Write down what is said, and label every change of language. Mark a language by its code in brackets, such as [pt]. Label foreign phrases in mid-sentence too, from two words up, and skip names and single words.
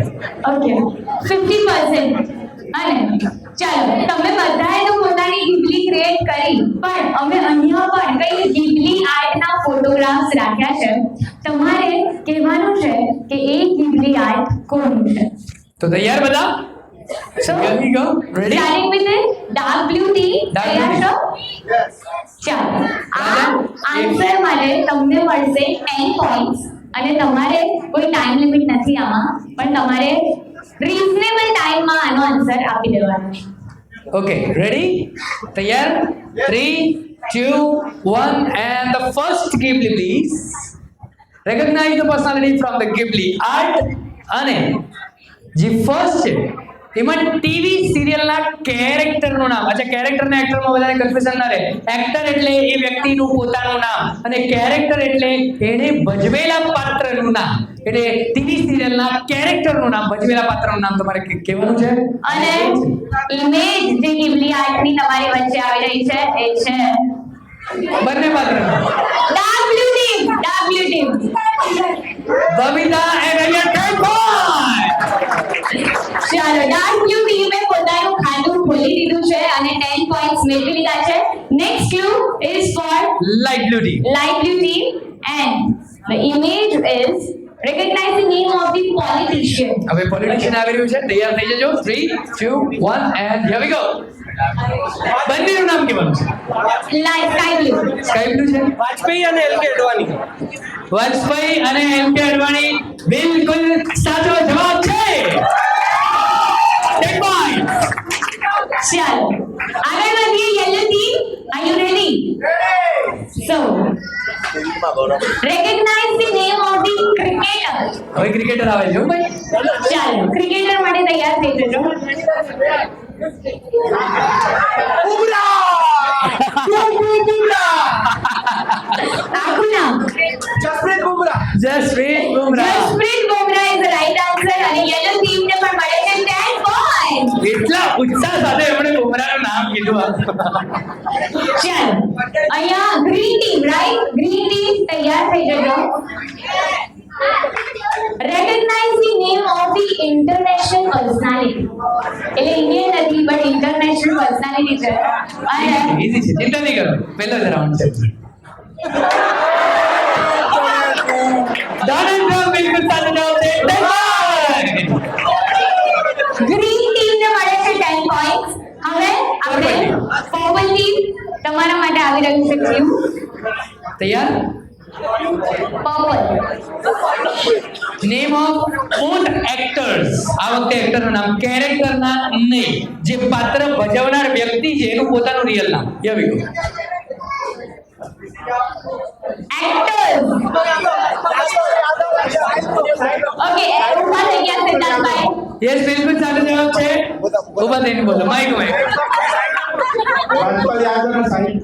[en] ઓકે 50%. [gu] અને ચાલો તમે બધાએ તો પોતાની ગિબલી ક્રિએટ કરી, પણ અમે અહીંયા પણ કઈ ગિબલી આર્ટના ફોટોગ્રાફ્સ રાખ્યા છે. તમારે કહેવાનું છે કે એ ગિબલી આર્ટ કોનું છે. તો તૈયાર બધા? [en] So, Here we go. Ready? starting with the dark blue tea. [gu] તૈયાર છો? ચાલો આ આન્સર માટે તમને મળશે 10 પોઈન્ટ્સ અને તમારે કોઈ [en] time limit [gu] નથી આમાં, પણ તમારે [en] reasonable time [gu] આનો આન્સર આપી દેવાનો છે. [en] Okay, ready? તૈયાર? 3, 2, 1 and the first Ghibli please. Recognize the personality from the Ghibli art. [gu] અને જે ફર્સ્ટ છે એમાં [en] TV serial [gu] કેરેક્ટરનું નામ. અચ્છા, કેરેક્ટર ને એક્ટરમાં બધાને કન્ફ્યુઝન ના રહે. એક્ટર એટલે એ વ્યક્તિનું પોતાનું નામ અને કેરેક્ટર એટલે એણે ભજવેલા પાત્રનું નામ. એટલે [en] TV serial [gu] કેરેક્ટરનું નામ, ભજવેલા પાત્રનું નામ તમારે કહેવાનું છે. અને ઇમેજ જે Ghibli આર્ટની તમારી વચ્ચે આવી રહી છે એ છે બંને પાત્રનું. [en] dark blue team. બબીતા and Aryan time point. [gu] ચાલો, [en] dark blue team [gu] પોતાનું ખાતું ખોલી દીધું છે અને 10 પોઈન્ટ્સ મેળવી લીધા છે. [en] next clue is for Light blue team. light blue team and the image is recognize the name of the politician. [gu] હવે પોલિટિશિયન આવી રહ્યું છે. તૈયાર થઈ જજો. 3, 2, 1 [en] and here we go. [gu] બંનેનું નામ કહેવાનું છે. [en] Light sky blue. sky blue [gu] છે. વાજપેયી અને એલ કે અડવાણી. વાજપેયી અને એમ કે અડવાણી બિલકુલ સાચો જવાબ છે. [en] 10 points. [gu] ચાલો, આગળ વધીએ. [en] yellow team, are you ready? So recognize the name of the cricketer. [gu] હવે ક્રિકેટર આવે છે. ભાઈ ચાલો, ક્રિકેટર માટે તૈયાર થઈ જજો. આખું નામ જસપ્રીત બુમરાહ. જસપ્રીત બુમરાહ. [en] જસપ્રીત બુમરાહ is the right answer અને yellow team [gu] ને પણ મળે છે [en] 10 points. [gu] એટલા ઉત્સાહ સાથે એમણે બુમરાહનું નામ કીધું. ચાલો, અહીંયા [en] green team, [gu] રાઈટ? [en] green team [gu] તૈયાર થઈ જજો. [en] Recognize the name of the international personality. [gu] એટલે ઇન્ડિયન નથી બટ [en] international personality [gu] છે. અને ઈઝી છે, ચિંતા નહીં કરો. પહેલો જ રાઉન્ડ છે. દાનંદ બિલકુલ સાચો જવાબ છે. [en] 10 points. green team [gu] ને મળે છે 10 પોઈન્ટ્સ. હવે આપણે [en] purple team, [gu] તમારા માટે આવી રહ્યું છે ક્યુ. તૈયાર? [en] પર્પલ. name of both actors. [gu] આ વખતે એક્ટરનું નામ, કેરેક્ટરના નહીં. જે પાત્ર ભજવનાર વ્યક્તિ છે એનું પોતાનું રિયલ નામ. [en] Here we go. એક્ટર્સ. [gu] ઓકે, ઉભા થઈ ગયા સિદ્ધાર્થભાઈ. યસ, બિલકુલ સાચો જવાબ છે. ઉભા થઈને બોલો. માઈક. રાજપાલ યાદવ અને સાહિબ